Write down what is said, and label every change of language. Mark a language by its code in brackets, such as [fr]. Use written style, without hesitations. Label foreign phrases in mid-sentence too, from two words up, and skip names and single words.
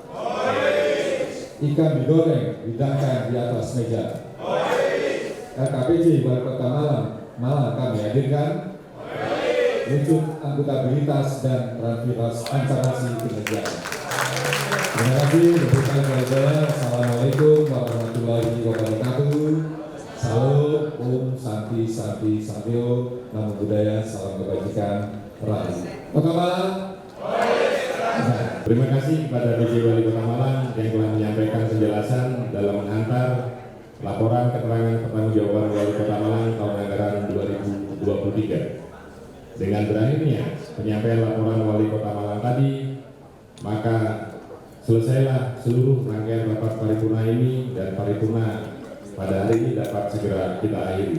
[id] Ikan digoreng dihidangkan di atas meja. LKPJ Wali Kota Malang kami hadirkan wujud akuntabilitas dan transparansi kinerja. Terima kasih. [ar] السلام عليكم ورحمة الله وبركاته. [id] Salam, [sa] ॐ शान्ति शान्ति सन्तियो, [pi] Namo Buddhaya, [id] salam kebajikan, rahayu. Kota Malang. Terima kasih kepada PJ Wali Kota Malang yang telah menyampaikan penjelasan dalam mengantar laporan keterangan pertanggungjawaban Wali Kota Malang tahun anggaran 2023. Dengan berakhirnya penyampaian laporan Wali Kota Malang tadi, maka selesailah seluruh rangkaian rapat paripurna ini, dan paripurna pada hari ini dapat segera kita akhiri.